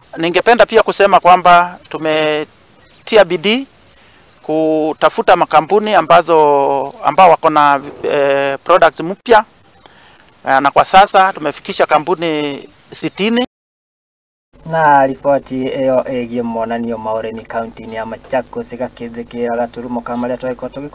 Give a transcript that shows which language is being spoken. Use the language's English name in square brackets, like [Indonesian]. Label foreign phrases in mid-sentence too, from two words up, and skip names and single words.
[Swahili] Ningependa pia kusema kwamba tumetia bidii kutafuta makampuni ambao wako na products mpya, na kwa sasa tumefikisha kampuni 60. [Kikuyu] Na ripoti ĩyo ĩgiĩ monanio ma ũrĩmi kaunti-inĩ ya Machakos ĩgakĩthĩkĩra gaturumo ka marĩa twagĩkorwo